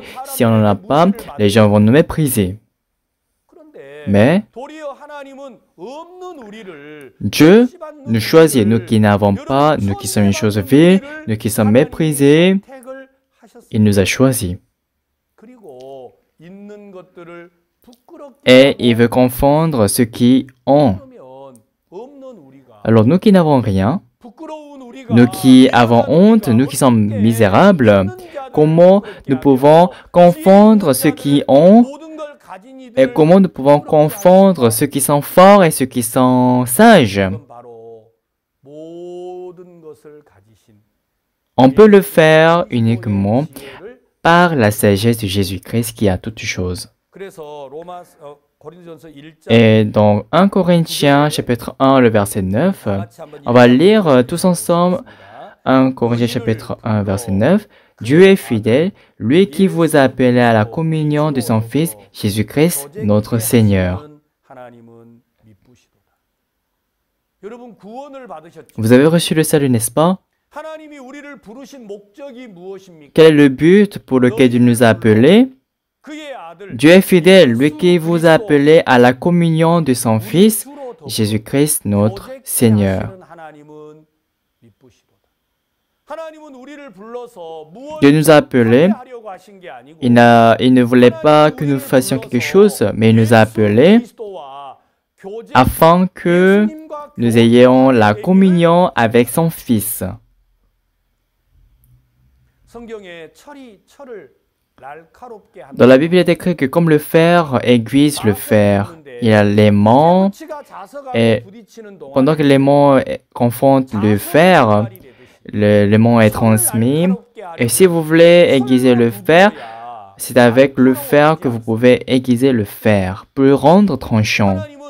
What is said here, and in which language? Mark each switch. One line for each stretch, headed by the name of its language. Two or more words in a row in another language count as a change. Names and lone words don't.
French: Si on n'en a pas, les gens vont nous mépriser. Mais Dieu nous choisit, nous qui n'avons pas, nous qui sommes une chose vile, nous qui sommes méprisés. Il nous a choisis.
Korean: 것들을 부끄럽게
French: et il veut confondre ceux qui ont.
Korean: 하면 없는 우리가
French: Alors nous qui n'avons rien,
Korean: 부끄러운 우리가
French: nous qui avons
Korean: 미련한
French: honte,
Korean: 우리가
French: nous qui sommes
Korean: 어떻게
French: misérables,
Korean: 있는 자들을
French: comment
Korean: 부끄럽게
French: nous
Korean: 하며
French: pouvons confondre ceux qui ont
Korean: 모든 걸 가진
French: et
Korean: 이들을
French: comment nous pouvons confondre ceux qui sont forts et ceux qui sont sages?
Korean: 그건 바로 모든 것을 가지신
French: On peut le faire uniquement
Korean: 지혜를
French: par la sagesse de Jésus-Christ qui a toutes choses.
Korean: 그래서 고린도전서 1장
French: Et dans 1 Corinthiens chapitre 1, le verset 9, on va lire tous ensemble 1 Corinthiens chapitre 1, verset 9. Dieu est fidèle, lui qui vous a appelé à la communion de son Fils, Jésus-Christ, notre Seigneur.
Korean: 하나님은 미쁘시도다. 여러분 구원을 받으셨죠?
French: Vous avez reçu le salut, n'est-ce pas?
Korean: 하나님이 우리를 부르신 목적이 무엇입니까?
French: Quel est le but pour lequel Dieu nous a appelés?
Korean: 그의 아들
French: Dieu est fidèle, lui qui vous a appelé à la communion de son Fils, Jésus-Christ, notre Seigneur.
Korean: 하나님은 미쁘시도다. 하나님은 우리를 불러서
French: Dieu nous a appelés.
Korean: 하려고 하신 게 아니고
French: Il ne voulait pas que nous fassions quelque chose, mais il nous a appelés afin que nous ayons la communion avec son Fils.
Korean: 성경에 철을 날카롭게
French: Dans la Bible, il est écrit que comme le fer aiguise le fer, il y a l'aimant, et pendant que l'aimant confronte le fer, l'aimant est transmis. Et si vous voulez aiguiser le fer, c'est avec le fer que vous pouvez aiguiser le fer pour le rendre tranchant.